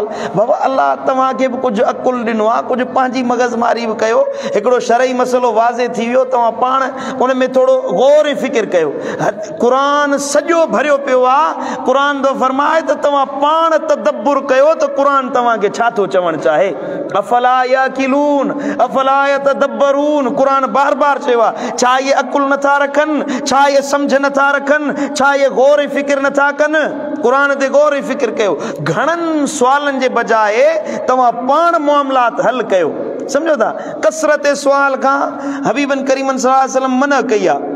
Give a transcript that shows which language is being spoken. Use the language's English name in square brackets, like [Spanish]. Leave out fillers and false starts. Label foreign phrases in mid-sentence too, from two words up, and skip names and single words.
[Sindhi] बाबा अल्लाह तव्हांखे बि कुझु अकुल ॾिनो आहे, कुझु पंहिंजी मग़ज़मारी बि कयो। हिकिड़ो शरई मसइलो वाज़े थी वियो, तव्हां पाण उन में थोरो गौर फ़िकिर कयो। क़ुरान सॼो भरियो पियो आहे, क़ुरान थो फरमाए त तव्हां पाण तदब्बुर कयो त क़ुरान तव्हांखे छा थो चवणु चाहे। [Arabic] أفلا يعقلون أفلا يتدبرون, [Sindhi] क़ुरान बार बार चयो आहे। छा इहे अकुल नथा रखनि, छा इहे सम्झ नथा रखनि, छा इहे गौर फ़िकिर नथा कनि। क़ुरान ते गौर फ़िकिर कयो। घणनि सुवालनि जे बजाए तव्हां पाण मामलात हल कयो, सम्झो था। कसरत सुवाल खां हबीबन करीमन [Arabic] صلى الله عليه وسلم [Sindhi] मना कई आहे।